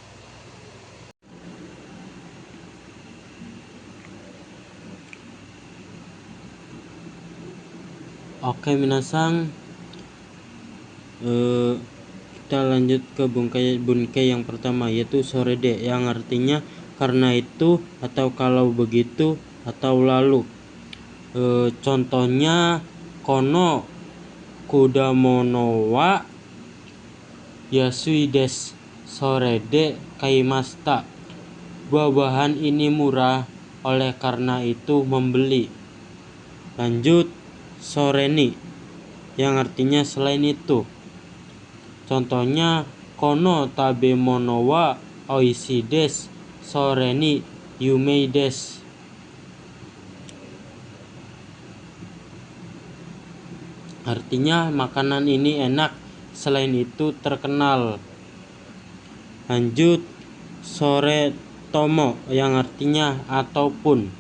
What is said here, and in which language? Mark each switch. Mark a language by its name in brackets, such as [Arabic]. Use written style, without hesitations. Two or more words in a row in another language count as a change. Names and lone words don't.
[Indonesian] Oke minasang, kita lanjut ke bunkai yang pertama, yaitu sorede, yang artinya karena itu atau kalau begitu atau lalu. [Japanese] Contohnya この果物は安いです。それで買いました. [Indonesian] Buah-buahan ini murah, oleh karena itu membeli. Lanjut, soreni, yang artinya selain itu. [Japanese] Contohnya この食べ物は美味しいです。それに有名です. [Indonesian] Artinya makanan ini enak, selain itu terkenal. Lanjut, [Japanese] それとも, [Indonesian] yang artinya ataupun.